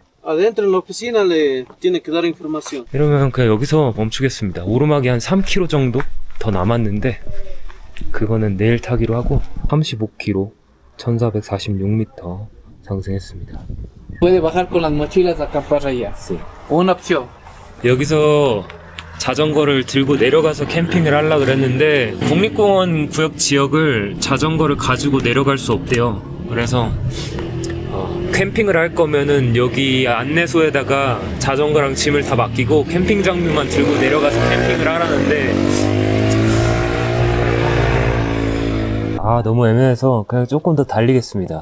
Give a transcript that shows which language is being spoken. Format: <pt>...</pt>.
<es>Adentro en la oficina le tiene que dar información.</es> <ko>이러면 그냥 여기서 멈추겠습니다. 오르막이 한 3km 정도 더 남았는데 그거는 내일 타기로 하고 35km 1446m 상승했습니다.</ko> <es>Puede bajar con las mochilas a acampar allá. Sí. Una opción.</es> <ko>여기서 자전거를 들고 내려가서 캠핑을 하려고 그랬는데 국립공원 구역 지역을 자전거를 가지고 내려갈 수 없대요. 그래서 캠핑을 할 거면은 여기 안내소에다가 자전거랑 짐을 다 맡기고 캠핑 장비만 들고 내려가서 캠핑을 하라는데 너무 애매해서 그냥 조금 더 달리겠습니다.</ko>